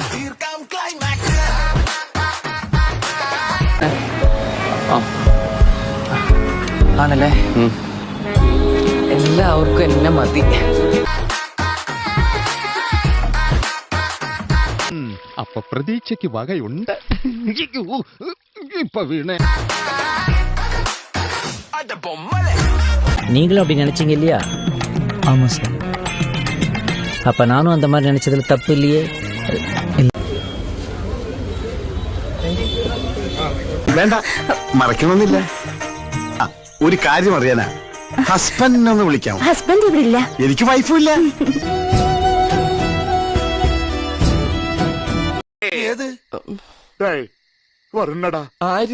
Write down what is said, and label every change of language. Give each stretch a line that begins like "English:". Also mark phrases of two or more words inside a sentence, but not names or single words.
Malayalam: ആണല്ലേ? എല്ലാവർക്കും എന്നെ മതി. അപ്പൊ പ്രതീക്ഷയ്ക്ക് വകയുണ്ട്. ഇപ്പൊ വീണേ.
Tamil: நீங்களும் அப்படி நினைச்சீங்க இல்லையா? ஆமா சார். அப்ப நானும் அந்த மாதிரி நினைச்சதுல தப்பு இல்லையே.
Malayalam: വേണ്ട, മറക്കണമെന്നില്ല. ഒരു കാര്യം അറിയാനാ. ഹസ്ബൻഡിനൊന്ന് വിളിക്കാം. ഹസ്ബൻഡ് ഇവിടെ ഇല്ല. എനിക്ക് വൈഫും ഇല്ല. ഏത് വരണടാ? ആര്?